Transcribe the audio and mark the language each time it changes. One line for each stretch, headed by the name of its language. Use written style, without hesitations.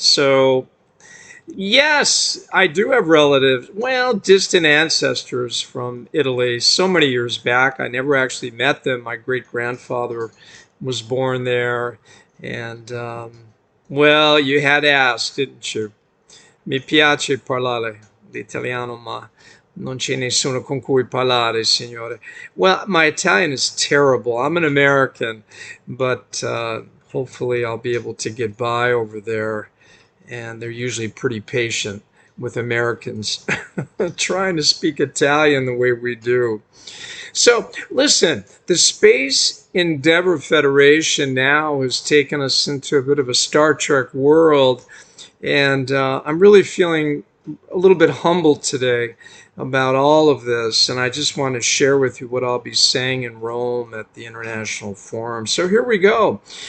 English: So yes, I do have relatives, well, distant ancestors from Italy so many years back. I never actually met them. My great grandfather was born there. And, well, you had asked, didn't you?
Italian: Mi piace parlare l'italiano, ma non c'è nessuno con cui parlare, signore.
English: Well, my Italian is terrible. I'm an American, but hopefully I'll be able to get by over there, and they're usually pretty patient with Americans trying to speak Italian the way we do. So, listen, the Space Endeavor Federation now has taken us into a bit of a Star Trek world, and I'm really feeling a little bit humbled today about all of this, and I just want to share with you what I'll be saying in Rome at the International Forum. So here we go.